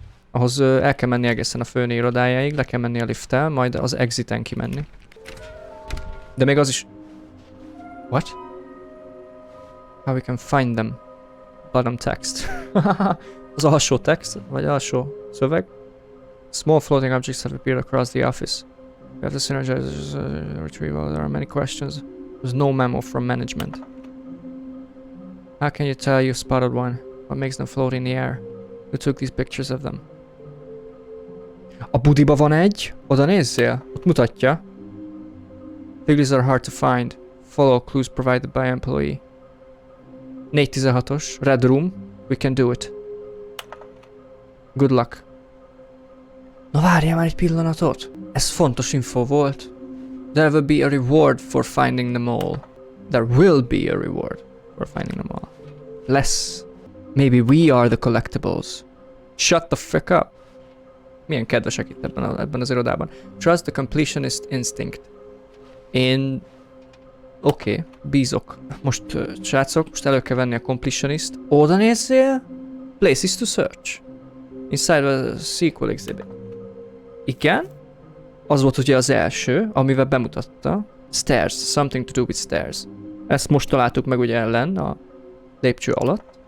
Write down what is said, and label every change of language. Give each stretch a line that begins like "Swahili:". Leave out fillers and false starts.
Hungarian: Ahhoz el kell menni egészen a főnő irodájáig, le kell menni a lifttel, majd az exiten kimenni. De még az is...
English: What? How we can find them. Bottom text.
Hungarian: Az alsó text, vagy alsó szöveg.
English: Small floating objects have appeared across the office. We have to synergize retrieval. There are many questions. There's no memo from management. How can you tell you spotted one? What makes them float in the air? Who took these pictures of them?
Hungarian: A budiba van egy, oda nézzél, ott mutatja.
English: Figures are hard to find. Follow clues provided by employee. 416-os, Red Room, we can do it. Good luck.
Hungarian: Na várjál már egy pillanatot. Ez fontos info volt.
English: There will be a reward for finding them all. There will be a reward for finding them all. Less. Maybe we are the collectibles. Shut the fuck up.
Hungarian: Milyen kedvesek itt ebben az irodában.
English: Trust the completionist instinct.
Hungarian: Én... Oké, bízok. Most, srácok, most elő kell venni a completionist. Oda nézzél?
English: Places to search. Inside a sequel exhibit.
Hungarian: Igen? Az volt ugye az első, amivel bemutatta.
English: Stairs, something to do with stairs.
Hungarian: Ezt most találtuk meg ugye ellen, a lépcső alatt.